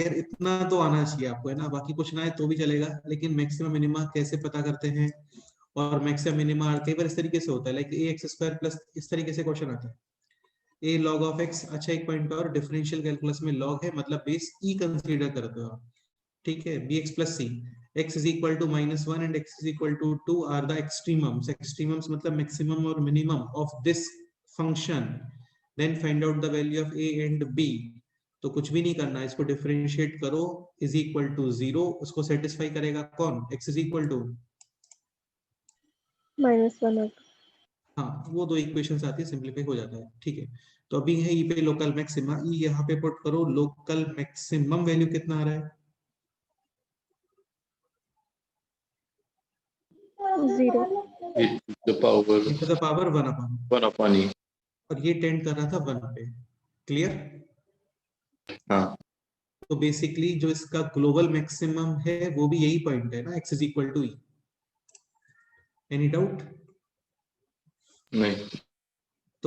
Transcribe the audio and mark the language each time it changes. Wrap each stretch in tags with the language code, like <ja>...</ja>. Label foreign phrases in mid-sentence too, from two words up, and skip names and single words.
<hi>यार इतना तो आना चाहिए आपको, है ना, बाकी कुछ ना है तो भी चलेगा, लेकिन</hi> <en>maximum minima</en> <hi>कैसे पता करते हैं, और</hi> <en>maximum minima</en> <hi>कई बार इस तरीके से होता है,</hi> <en>like a x square plus,</en> <hi>इस तरीके से क्वेश्चन आता है,</hi> <en>a log of x.</en> <hi>अच्छा, एक पॉइंट और,</hi> <en>differential calculus</en> <hi>में लॉग है मतलब</hi> <en>base e</en> <hi>कंसीडर करते हो आप। ठीक है,</hi> <en>b x plus c, x is equal to -1 and x is equal to 2 are the extremums, extremums मतलब मैक्सिमम और minimum of this function, then find out the value of a and b.</en> <hi>तो कुछ भी नहीं करना, इसको डिफरेंशिएट करो,</hi> <en>is equal to</en> <hi>0, उसको सेटिस्फाई करेगा कौन,</hi> <en>x is equal to,</en> <hi>-1. हाँ, वो दो इक्वेशंस आती है, सिंपलीफाई हो जाता है। ठीक है, तो अभी है ई पे</hi> <en>local maxima,</en> <hi>ई यहाँ पे पुट करो,</hi> <en>local maximum value</en> <hi>कितना आ रहा है, 0.</hi> <en>the power e to the power 1 upon, 1/e।</en> <hi>और ये टेंड कर रहा था 1 पे, क्लियर। हाँ, तो बेसिकली जो इसका</hi> <en>global maximum</en> <hi>है वो भी यही पॉइंट है ना,</hi> <en>x is equal to e. any doubt,</en> <hi>नहीं।</hi>